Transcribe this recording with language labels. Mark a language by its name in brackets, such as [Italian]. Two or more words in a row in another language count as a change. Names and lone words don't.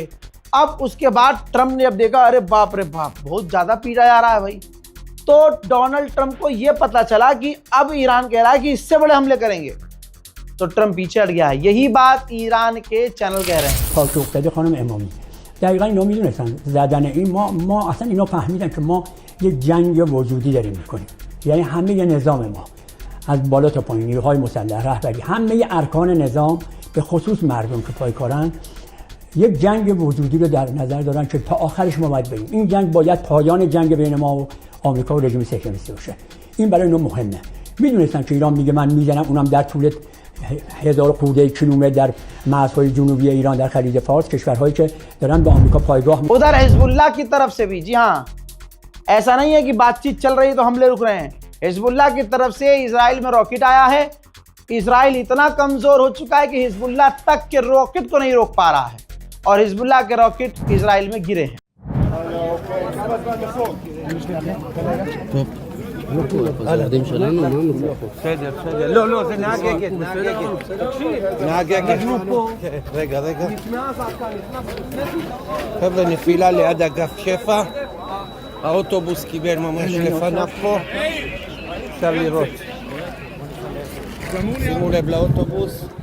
[Hindi] अब उसके बाद ट्रंप ने जब देखा, अरे बाप रे बाप, बहुत ज़्यादा पीटा जा रहा है भाई, तो डोनाल्ड ट्रंप को यह पता चला कि अब ईरान कह रहा है कि इससे बड़े हमले करेंगे, तो ट्रंप पीछे हट गया है। यही बात ईरान के चैनल कह रहे हैं। [Persian] دقیقا اینا میدونستن زدن این ما اصلا اینا فهمیدن که ما یه جنگ وجودی داریم میکنیم، یعنی همه ی نظام ما از بالا تا پایین، نیروهای مسلح، رهبری، همه ارکان نظام به خصوص مردم که پایکارن یک جنگ وجودی رو در نظر دارن که تا آخرش ما باید بریم. این جنگ باید پایان جنگ بین ما و آمریکا و رژیم صهیونیستی باشه. این برای اینا مهمه. میدونستن که ایران میگه من میزنم، اونم در طول 1000 خورده کیلومتر در مرزهای جنوبی ایران در خلیج فارس، کشورهایی که دارن به آمریکا پایگاه [Hindi] उधर हिजबुल्लाह की तरफ से भी, जी हाँ, ऐसा नहीं है कि बातचीत चल रही तो हमले रुक रहे हैं। हिजबुल्लाह की तरफ से इजराइल में रॉकेट आया है। इजराइल इतना कमजोर हो चुका है कि हिजबुल्लाह तक के रॉकेट को नहीं रोक पा रहा है, और हिजबुल्लाह के रॉकेट इजराइल में गिरे हैं। القديم شغلانه وما [Hebrew] לא, זה נהג אגד, נהג אגד. רגע. חבר'ה, נפילה ליד אגף שפע, האוטובוס קיבל ממש לפניו פה, אפשר לראות. שימו לב לאוטובוס.